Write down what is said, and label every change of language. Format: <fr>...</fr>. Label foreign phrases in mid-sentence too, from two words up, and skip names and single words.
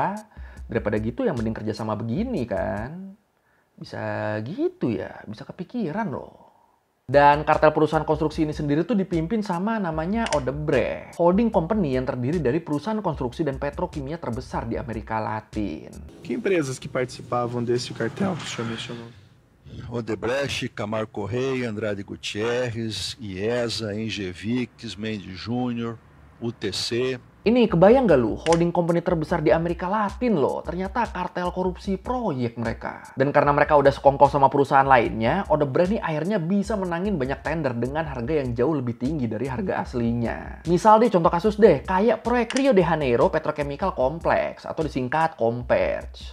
<id>Daripada gitu yang mending kerja sama begini kan. Bisa gitu ya, bisa kepikiran loh. Dan kartel perusahaan konstruksi ini sendiri tuh dipimpin sama namanya Odebrecht,</id> <en>holding company</en> <id>yang terdiri dari perusahaan konstruksi dan petrokimia terbesar di Amerika Latin.</id> <pt>Que empresas que participavam desse cartel que o senhor mencionou? Odebrecht, Camargo Correia, Andrade Gutierrez, IESA, Engevix, Mendes Júnior, UTC.</pt> <id>Ini kebayang gak lu,</id> <en>holding company</en> <id>terbesar di Amerika Latin loh, ternyata kartel korupsi proyek mereka. Dan karena mereka udah sekongkol sama perusahaan lainnya, Odebrecht nih akhirnya bisa menangin banyak tender dengan harga yang jauh lebih tinggi dari harga aslinya. Misal deh, contoh kasus deh, kayak proyek</id> <en>Rio de Janeiro Petrochemical Complex,</en> <id>atau disingkat Comperj.</id>